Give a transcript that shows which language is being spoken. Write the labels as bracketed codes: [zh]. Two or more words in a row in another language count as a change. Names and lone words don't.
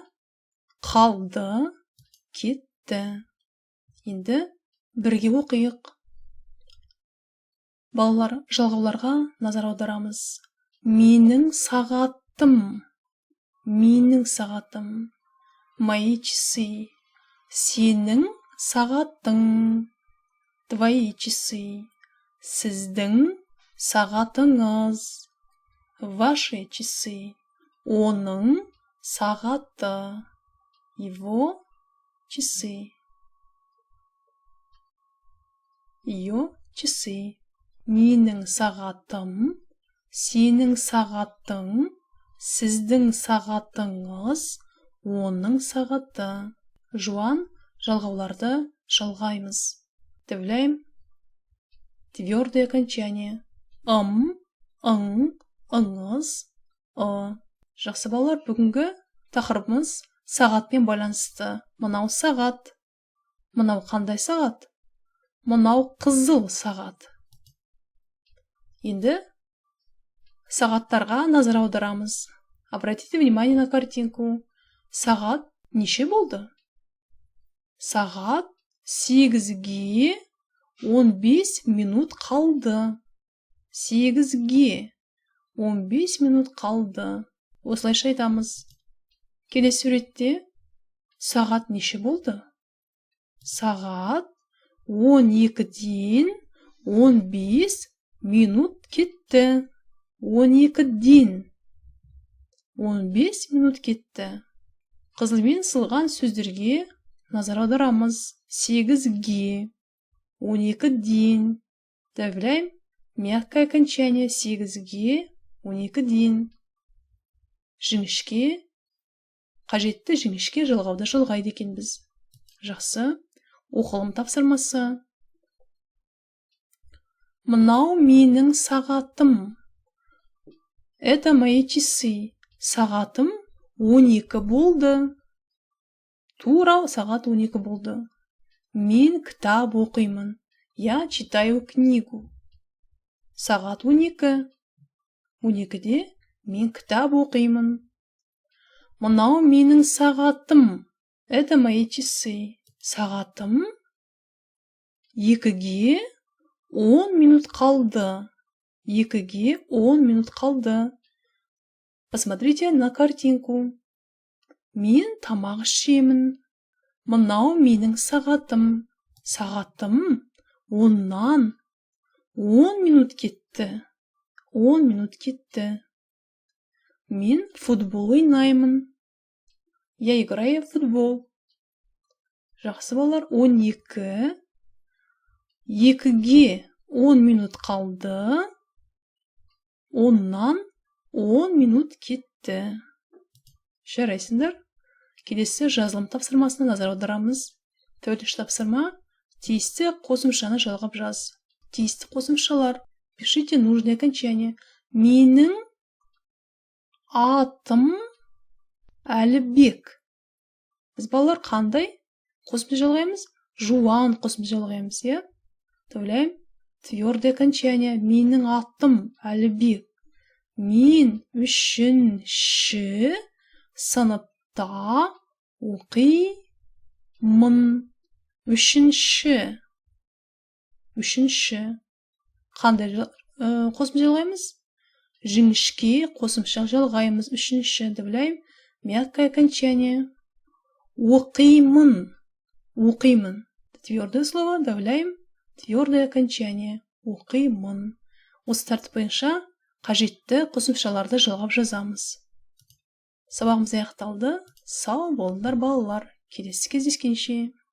[kk] Қалды, кетті. Енді бірге оқиық. Балалар, жалғауларға назар аударамыз. Менің сағатым. Менің сағатым. [ru] Мои часы. [kk] Сенің сағатың. [ru] Твои часы. [kk] Сіздің сағатыңыз. [ru] Ваши часы. [kk] Оның сағаты. [ru] Его часы. Ее часы. [kk] Менің сағатым. Сенің сағатың. Сіздің сағатыңыз. Оның сағаты. Жуан жалғауларды жалғаймыз. [ru] Добавляем твердое окончание. [kk] Ың, ыңыз, Жақсы балалар, бүгінгі тақырыбымыз сағатпен байланысты. Мынау сағат. Мынау қандай сағат? Мынау қызыл сағат. Енді сағаттарға назар аударамыз. [ru] Обратите внимание на картинку. [kk] Сағат неше болды? Сағат 8-ге 15 минут қалды. 8-ге 15 минут қалды. Осылайша айтамыз. Келесі суретте сағат неше болды? Сағат 12-ден 15 минут кетті. 12-ден 15 минут кетті. Қызылмен сызылған сөздерге назар аударамыз. 8-ге, 12-ден. [ru] Добавляем мягкое окончание. [kk] 8-ге, 12-ден. Жіңішке, қажетті жіңішке жалғауды жалғайды екенбіз. Жақсы. Оқылым тапсырмасы. Мынау менің сағатым. [ru] Это мои часы. [kk] Сағатым 12 болды. Тура сағат 12 болды. Мен кітап оқимын. [ru] Я читаю книгу. [kk] Сағат 12. 12-де мен кітап оқимын. Мынау менің сағатым. [ru] Это мои часы. [kk] Сағатым 2-ге 10 минут қалды. 2-ге 10 минут қалды. [ru] Посмотрите на картинку. [kk] Мен тамақ ішемін. Мынау менің сағатым. Сағатым 10-нан 10 минут кетті. 10 минут кетті. Мен футбол ойнаймын. [ru] Я играю в футбол. [kk] Жақсы балалар, [ru] 12. [kk] 2-ге 10 минут қалды. 10-нан 10 минут кетті. Жарайсыңдар. Келесі жазылым тапсырмасына назар аударамыз. Төртінші тапсырма. Тиісті қосымшаны жалғап жаз. Тиісті қосымшалар. [ru] Пишите нужное окончание. [kk] Менің атым Әлібек. Біз балалар қандай қосымша жалғаймыз? Жуан қосымша жалғаймыз, е? [ru] Добавляем твердое окончание. [kk] Менің атым Әлібек. Мен 3-ші сыныпта оқимын. 3-ші. Қандай қосымша жалғаймыз? Жіңішке қосымша жалғаймыз. 3-ші. [ru] Добавляем мягкое окончание. [kk] Оқимын. Оқимын. [ru] Твердое слово. Добавляем твердое окончание. [kk] Оқимын. Осы тәртіп бойынша қажетті қосымшаларды жалғап жазамыз. Сабағымыз аяқталды. Сау болыңдар балалар. Келесі кездескенше.